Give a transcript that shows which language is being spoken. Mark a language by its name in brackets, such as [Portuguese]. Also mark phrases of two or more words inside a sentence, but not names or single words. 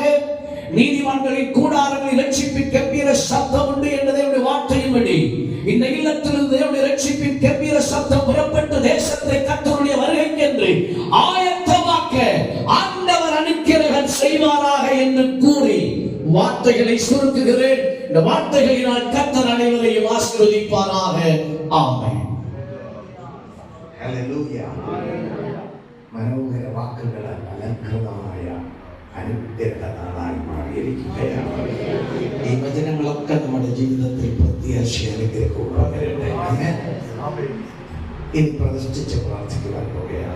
[Tamil] நீதிமான்களின் கூடாரங்களில் இரட்சிப்பின் கம்பீர சத்தம் உண்டு என்ற தேவனுடைய வார்த்தையின்படி இந்த இல்லத்திலிருந்து தேவனுடைய இரட்சிப்பின் கம்பீர சத்தம் புறப்பட்டு தேசத்தை கர்த்தருடைய வருகைக்கென்று ஆயத்தமாக்க ஆண்டவர் அனுக்கிரகம் செய்வாராக என்று கூறி வார்த்தைகளை சுருக்குகிறேன். இந்த வார்த்தைகளினால் கர்த்தர் அனைவரையும் ஆசீர்வதிப்பாராக. ஆமென். [Malayalam] ഹല്ലേലൂയ. മനോഹര വാക്കുകളാൽ അലങ്കൃതമായ അനുഗ്രഹ നാളായി മാറിയിരിക്കുകയാണ്. ഈ വചനങ്ങളൊക്കെ നമ്മുടെ ജീവിതത്തിൽ പ്രത്യാശ അനുഗ്രഹവും പകരട്ടെ. ഇനി പ്രതിഷ്ഠിച്ച് പ്രാർത്ഥിക്കുവാൻ പോവുകയാണ്.